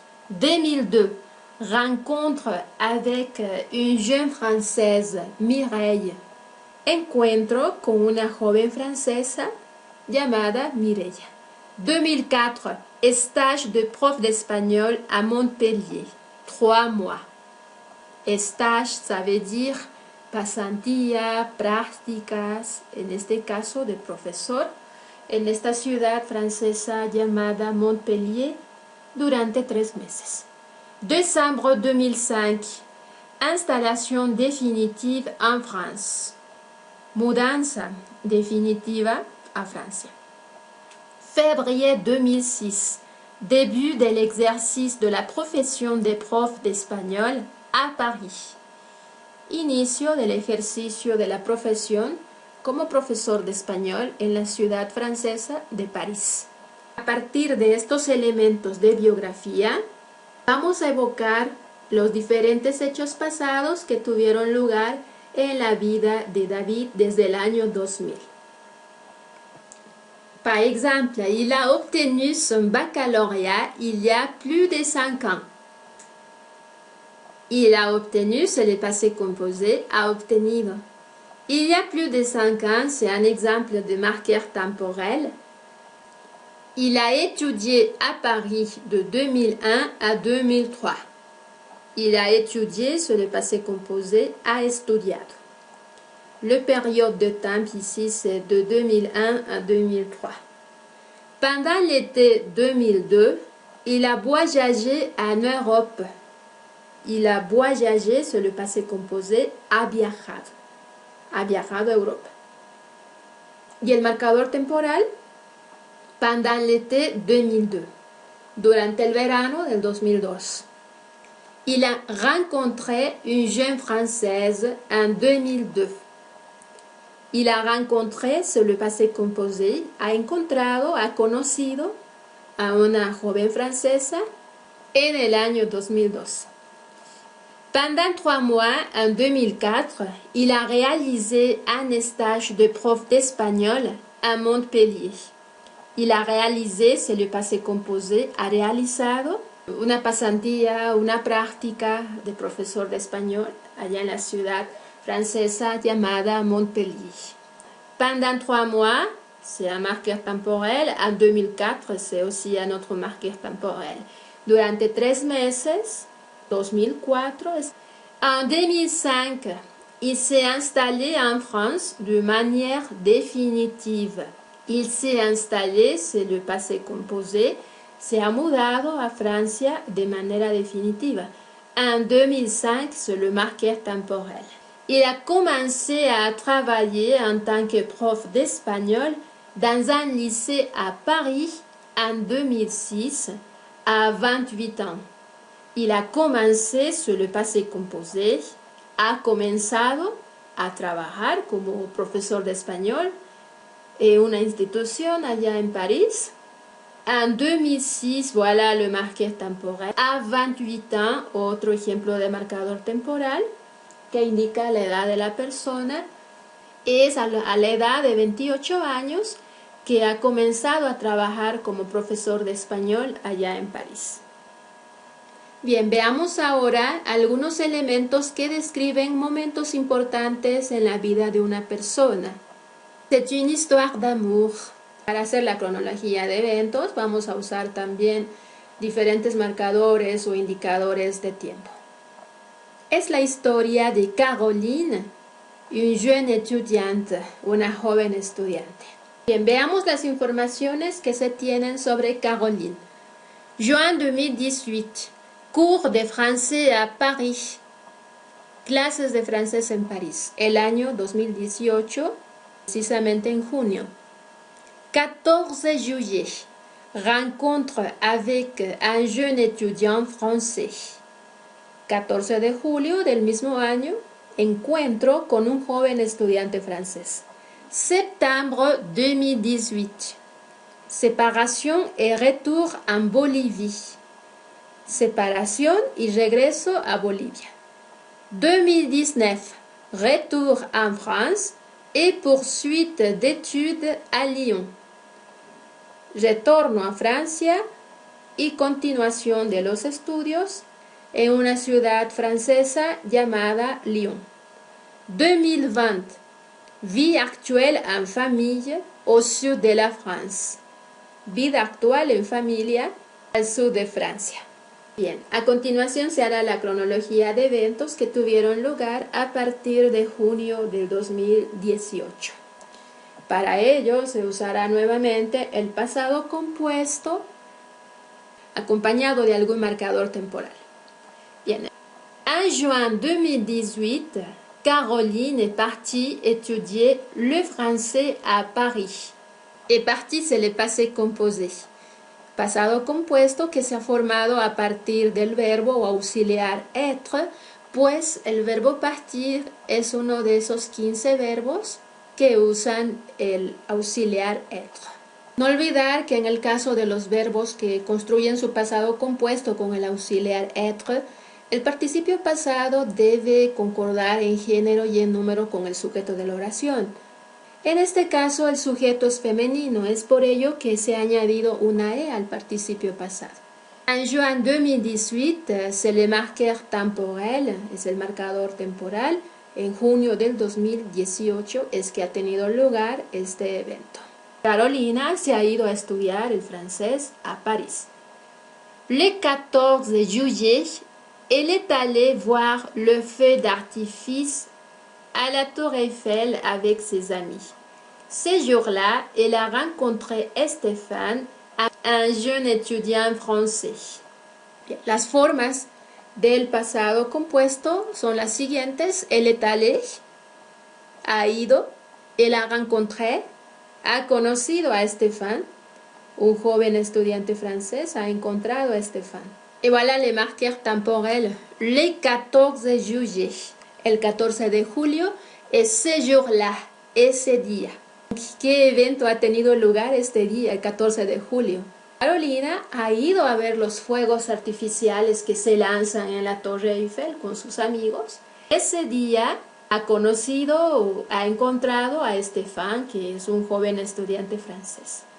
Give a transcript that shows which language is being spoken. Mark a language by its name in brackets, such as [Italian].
[French] 2002, rencontre avec une jeune française, Mireille. [Spanish] Encuentro con una joven francesa llamada Mireille. [French] 2004, stage de prof d'espagnol à Montpellier, 3 mois. [Spanish] Stage, [French] ça veut dire [Spanish] pasantía, prácticas, en este caso de profesor, en esta ciudad francesa llamada Montpellier durante 3 meses. [French] Décembre 2005, installation définitive en France. [Spanish] Mudanza definitiva a Francia. [French] Février 2006, début de l'exercice de la profesión de prof d'espagnol a Paris. [Spanish] Inicio del ejercicio de la profesión como profesor de español en la ciudad francesa de París. A partir de estos elementos de biografía, vamos a evocar los diferentes hechos pasados que tuvieron lugar en la vida de David desde el año 2000. [French] Par exemple, il a obtenu son baccalauréat il y a plus de 5 ans. Il a obtenu, c'est le passé composé, [Spanish] a obtenido. [French] Il y a plus de 5 ans, c'est un exemple de marqueur temporel. Il a étudié à Paris de 2001 à 2003. Il a étudié, c'est le passé composé, [Spanish] a estudiado. [French] Le période de temps ici, c'est de 2001 à 2003. Pendant l'été 2002, il a voyagé en Europe. Il a voyagé, c'est le passé composé, [Spanish] ha viajado. Ha viajado a Europa. Y el marcador temporal, [French] pendant l'été 2002, [Spanish] durante el verano del 2002. [French] Il a rencontré une jeune française en 2002. Il a rencontré, c'est le passé composé, [Spanish] ha encontrado, ha conocido a una joven francesa en el año 2002. [French] Pendant 3 mois, en 2004, il a réalisé un stage de prof d'espagnol à Montpellier. Il a réalisé, c'est le passé composé, [Spanish] ha realizado una pasantía, una práctica de profesor de español allá en la ciudad francesa llamada Montpellier. [French] Pendant 3 mois, c'est un marqueur temporel. En 2004, c'est aussi un autre marqueur temporel. [Spanish] Durante 3 meses, 2004. [French] En 2005, il s'est installé en France de manière définitive. Il s'est installé, c'est le passé composé, [Spanish] se ha mudado a Francia de manera definitiva. [French] En 2005, c'est le marqueur temporel. Il a commencé à travailler en tant que prof d'espagnol dans un lycée à Paris en 2006 à 28 ans. Il a commencé, sur le passé composé, [Spanish] ha comenzado a trabajar como profesor de español en una institución allá en París. [French] En 2006, voilà le marqueur temporel. A 28 ans, [Spanish] otro ejemplo de marcador temporal que indica la edad de la persona. Es a la edad de 28 años que ha comenzado a trabajar como profesor de español allá en París. Bien, veamos ahora algunos elementos que describen momentos importantes en la vida de una persona. [French] C'est une histoire d'amour. [Spanish] Para hacer la cronología de eventos vamos a usar también diferentes marcadores o indicadores de tiempo. Es la historia de Caroline, [French] une jeune étudiante, [Spanish] una joven estudiante. Bien, veamos las informaciones que se tienen sobre Caroline. [French] Juin 2018, cours de français à Paris. [Spanish] Clases de francés en París. El año 2018, precisamente en junio. [French] 14 juillet, rencontre avec un jeune étudiant français. [Spanish] 14 de julio del mismo año, encuentro con un joven estudiante francés. [French] Septembre 2018, séparation et retour en Bolivie. [Spanish] Separación y regreso a Bolivia. [French] 2019, retour en France et poursuite d'études à Lyon. [Spanish] Retorno a Francia y continuación de los estudios en una ciudad francesa llamada Lyon. [French] 2020, vie actuelle en famille au sud de la France. [Spanish] Vida actual en familia al sur de Francia. Bien, a continuación se hará la cronología de eventos que tuvieron lugar a partir de junio del 2018. Para ello se usará nuevamente el pasado compuesto acompañado de algún marcador temporal. [French] Bien, en juin 2018, Caroline est partie étudier le français à Paris. Est partie, c'est le passé composé. [Spanish] Pasado compuesto que se ha formado a partir del verbo o auxiliar être, pues el verbo partir es uno de esos 15 verbos que usan el auxiliar être. No olvidar que en el caso de los verbos que construyen su pasado compuesto con el auxiliar être, el participio pasado debe concordar en género y en número con el sujeto de la oración. En este caso el sujeto es femenino, es por ello que se ha añadido una E al participio pasado. [French] En juin 2018, c'est le marqueur temporel, [Spanish] es el marcador temporal. En junio del 2018 es que ha tenido lugar este evento. Carolina se ha ido a estudiar el francés a París. [French] Le 14 juillet, elle est allée voir le feu d'artifice à la Tour Eiffel avec ses amis. Ce jour-là, elle a rencontré Stéphane, un jeune étudiant français. [Spanish] Bien, las formas del pasado compuesto son las siguientes. [French] Elle est allée, [Spanish] ha ido, [French] elle a rencontré, [Spanish] ha conocido a Stéphane, un joven estudiante francés ha encontrado a Stéphane. [French] Et voilà le marqueur temporel, le 14 juillet, [Spanish] el 14 de julio, [French] es ce jour-là, [Spanish] ese día. ¿Qué evento ha tenido lugar este día, el 14 de julio? Carolina ha ido a ver los fuegos artificiales que se lanzan en la Torre Eiffel con sus amigos. Ese día ha conocido, ha encontrado a Stéphane, que es un joven estudiante francés.